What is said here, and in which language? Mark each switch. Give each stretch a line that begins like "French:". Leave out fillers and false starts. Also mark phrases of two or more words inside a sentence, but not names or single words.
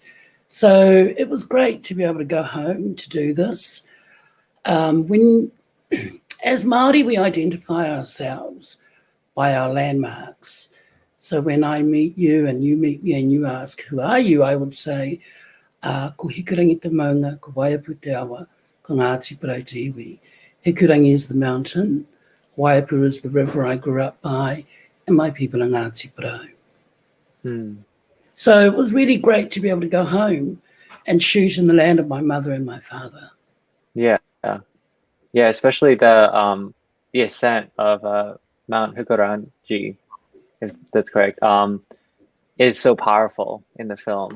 English: So it was great to be able to go home to do this. As Māori, we identify ourselves by our landmarks. So when I meet you and you meet me and you ask, who are you? I would say,
Māori: ko hikurangi te maunga, ko waiapu te awa, ko Ngāti Porou te iwi.
English: Hikurangi is the mountain, Waiapu is the river I grew up by, and my people are Ngāti Porou. So it was really great to be able to go home and shoot in the land of my mother and my father. Yeah, especially the ascent of Mount Hawera G, if that's correct, is so powerful in the film.